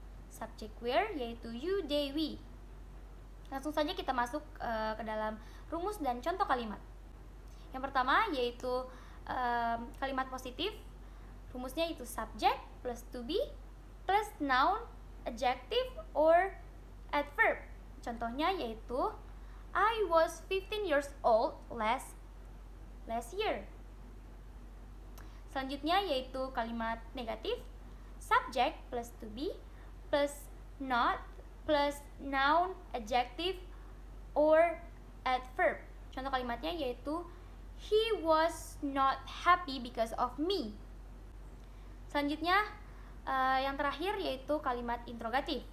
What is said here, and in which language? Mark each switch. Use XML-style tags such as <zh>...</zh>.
<en>Subject were</en> <id>yaitu</id> <en>you, they, we.</en> <id>Langsung saja kita masuk ke dalam rumus dan contoh kalimat. Yang pertama yaitu kalimat positif. Rumusnya itu</id> <en>subject plus to be plus noun, adjective, or adverb.</en> <id>Contohnya yaitu</id> <en>I was 15 years old last year.</en> <id>Selanjutnya yaitu kalimat negatif.</id> <en>Subject plus to be plus not plus noun, adjective, or adverb.</en> <id>Contoh kalimatnya yaitu</id> <en>he was not happy because of me.</en> <id>Selanjutnya yang terakhir yaitu kalimat interrogatif.</id>